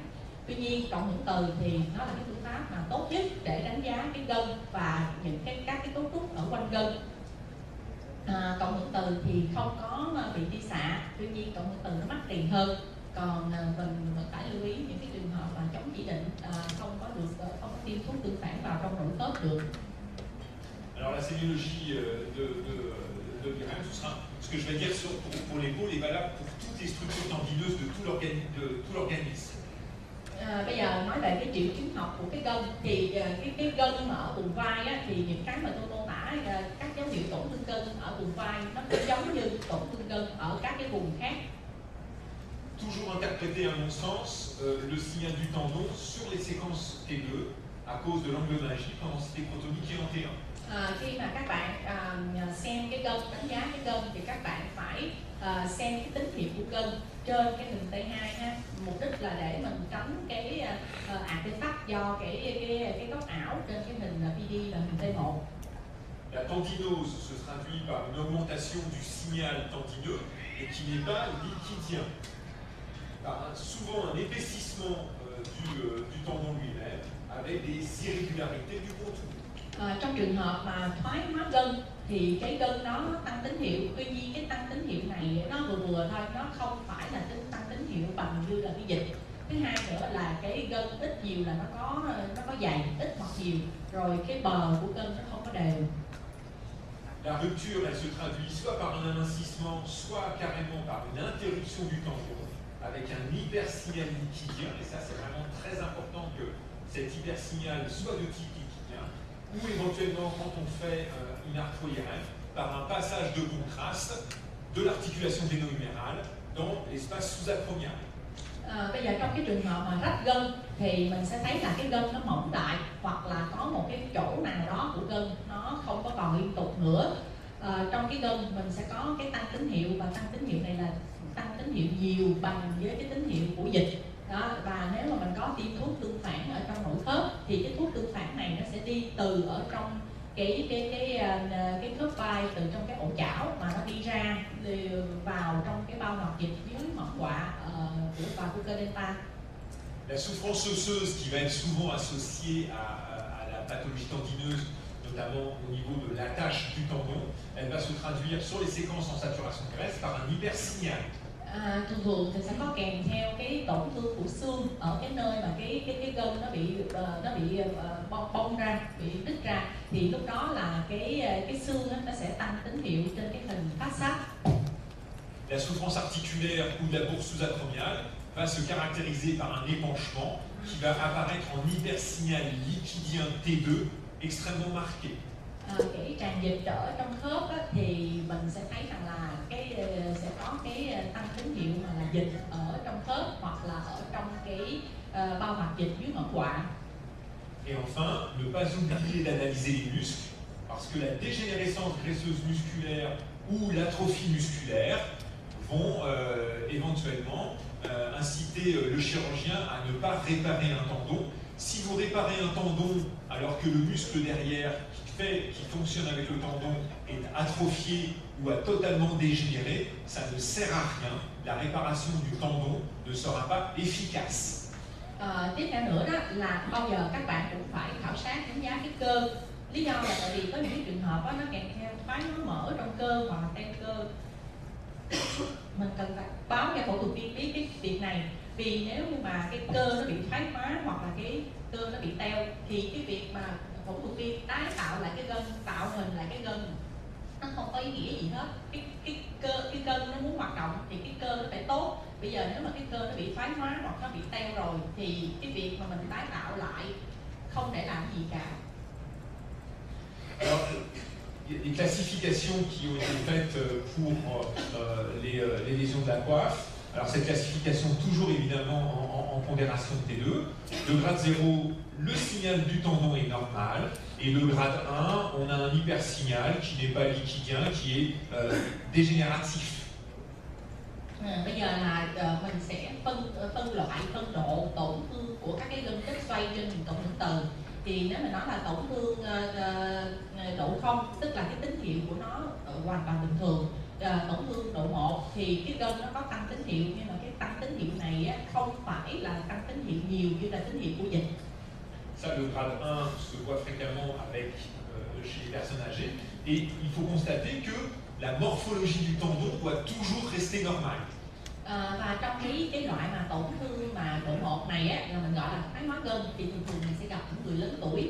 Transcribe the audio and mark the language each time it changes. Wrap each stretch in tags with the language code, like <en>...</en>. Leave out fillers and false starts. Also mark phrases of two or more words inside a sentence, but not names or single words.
<vi>Tuy nhiên cộng hưởng từ thì nó là cái phương pháp mà tốt nhất để đánh giá cái gân và những các cái cấu trúc ở quanh gân. Cộng hưởng từ thì không có bị đi xạ, tuy nhiên cộng hưởng từ nó mắc tiền hơn. Còn mình phải lưu ý những cái trường hợp mà chống chỉ định không có tiêm thuốc tương phản vào trong nội khớp được.</vi> <fr>Alors la sémiologie de l'IRM, ce que je vais dire pour l'épaule est valable pour toutes les structures tendineuses de tout l'organisme.</fr> <vi>Bây giờ nói về cái triệu chứng học của cái gân thì cái gân mà ở vùng vai á, thì những cái mà tôi mô tả các dấu hiệu tổn thương gân ở vùng vai nó cũng giống như tổn thương gân ở các cái vùng khác.</vi> <fr>Toujours interpréter à mon sens le signal du tendon sur les séquences T2 à cause de l'angle magie pendant stécrotomie qui est en T1.</fr> <vi>Khi mà các bạn xem cái gân, đánh giá cái gân thì các bạn phải xem cái tín hiệu của gân trên cái hình T2 ha. Mục đích là để mình tránh cái artefact do cái góc ảo trên cái hình PD và hình T1.</vi> <fr>La tendinose se traduit par une augmentation du signal tendineux et qui n'est pas liquidien. Par souvent un épaississement du tendon lui-même avec des irrégularités du contour.</fr> <vi>Trong trường hợp mà thoái hóa gân thì cái gân nó tăng tín hiệu, tuy nhiên cái tăng tín hiệu này nó vừa thôi, nó không phải là tăng tín hiệu bằng như là cái dịch. Thứ hai nữa là cái gân ít nhiều là nó có dày, ít hoặc nhiều, rồi cái bờ của gân nó không có đều.</vi> <fr>La rupture, elle se traduit soit par un amincissement, soit carrément par une interruption du tendon, avec un hypersignal liquidien, et ça c'est vraiment très important que cet hypersignal soit de type liquidien, ou éventuellement quand on fait une arthro-IRM, par un passage de contraste de l'articulation dénohumérale dans l'espace sous-acromial.</fr> <vi>Bây giờ trong cái trường hợp mà rách gân thì mình sẽ thấy là cái gân nó mỏng lại, hoặc là có một cái chỗ nào đó của gân nó không có còn liên tục nữa. Trong cái gân mình sẽ có cái tăng tín hiệu, và tăng tín hiệu này là tăng tín hiệu nhiều bằng với cái tín hiệu của dịch đó. Và nếu mà mình có tiêm thuốc tương phản ở trong nội khớp thì cái thuốc tương phản này nó sẽ đi từ ở trong cái khớp vai, từ trong cái ổ chảo mà nó đi ra vào trong cái bao hoạt dịch dưới mỏng quạ của Vacuola delta.</vi> <fr>La souffrance osseuse qui va être souvent associée à la pathologie tendineuse, notamment au niveau de l'attache du tendon, elle va se traduire sur les séquences en saturation graisse par un hypersignal.</fr> <vi>Thường thì sẽ có kèm theo cái tổn thương của xương ở cái nơi mà cái gân nó bị bong ra, bị đứt ra, thì lúc đó là cái xương nó sẽ tăng tín hiệu trên cái hình</vi> <en>phát sát.</en> <fr>La souffrance articulaire ou de la bourse sous-acromiale va se caractériser par un épanchement qui va apparaître en hypersignal liquidien T2 extrêmement marqué.</fr> <vi>Cái tràn dịch ở trong khớp á, thì mình sẽ thấy rằng là sẽ có cái tăng tín hiệu mà là dịch ở trong khớp, hoặc là ở trong cái bao hoạt dịch dưới mỏng quạ.</vi> <fr>Et enfin, ne pas oublier d'analyser les muscles, parce que la dégénérescence graisseuse musculaire ou l'atrophie musculaire vont éventuellement inciter le chirurgien à ne pas réparer un tendon. Si vous réparez un tendon alors que le muscle derrière qui fonctionne avec le tendon est atrophié ou a totalement dégénéré, ça ne sert à rien. La réparation du tendon ne sera pas efficace.</fr> <vi>Tiếp theo nữa đó là bao giờ các bạn cũng phải khảo sát đánh giá cái cơ. Lý do là tại vì có những cái trường hợp đó, nó kèm theo thoái hóa mỡ trong cơ hoặc là teo cơ. Mình cần phải báo cho phẫu thuật viên biết cái việc này, vì nếu như mà cái cơ nó bị thoái hóa hoặc là cái cơ nó bị teo thì cái việc mà phẫu thuật viên tái tạo lại cái gân, tạo hình lại cái gân nó không có ý nghĩa gì hết. Cái gân nó muốn hoạt động thì cái cơ nó phải tốt. Bây giờ nếu mà cái cơ nó bị thoái hóa hoặc nó bị teo rồi thì cái việc mà mình tái tạo lại không để làm gì cả.</vi> <fr>Alors, les classifications qui ont été faites pour les lésions de la coiffe Alors cette classification toujours évidemment en pondération de T2. Le grade 0, le signal du tendon est normal. Et le grade 1, on a un hypersignal qui n'est pas liquidien, qui est dégénératif.</fr> <vi>Bây giờ là mình sẽ phân loại, phân độ tổn thương của các cái gân kết xoay trên hình cộng hưởng từ. Thì nếu mình nói là tổn thương độ 0, tức là cái tín hiệu của nó hoàn toàn bình thường. Tổn thương độ 1 thì cái gân nó có tăng tín hiệu, nhưng mà cái tăng tín hiệu này á, không phải là tăng tín hiệu nhiều như là tín hiệu của dịch.</vi> <fr>Ça, le grade 1 se voit fréquemment avec, chez les personnes âgées. Et il faut constater que la morphologie du tendon doit toujours rester normale.</fr> <vi>Và trong cái loại mà tổn thương mà độ 1 này á, là mình gọi là thoái hóa gân, thì thường mình sẽ gặp những người lớn tuổi.</vi>